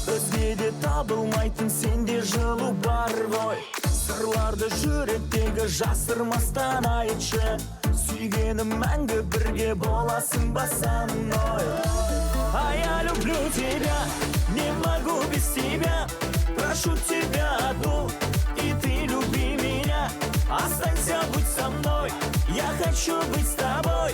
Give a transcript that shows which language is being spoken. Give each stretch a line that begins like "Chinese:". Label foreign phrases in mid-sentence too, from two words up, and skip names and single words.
Kazakh: Өзгеде табылмайтын сенде жылу бар ғой. сырларды жүректегі жасырмастан айтшы. Сүйгенім мәңгі бірге боласың ба
Russian: со мной? А я люблю тебя, не могу без тебя. Прошу тебя одну, и ты люби меня. Останься, будь со мной, я хочу быть с тобой.